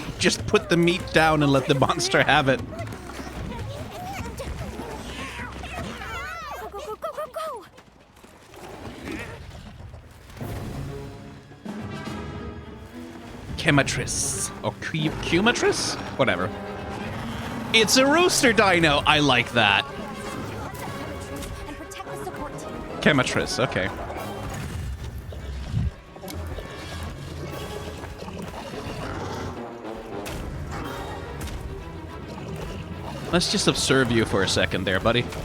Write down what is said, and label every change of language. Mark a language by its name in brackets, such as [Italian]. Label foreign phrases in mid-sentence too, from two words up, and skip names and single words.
[English] Just put the meat down and let the monster have it. Go, go, go, go, go, go! Chematris. Or Cumatris? Whatever. It's a rooster dino. I like that. And protect the support team. Chematris, okay. Let's just observe you for a second there, buddy.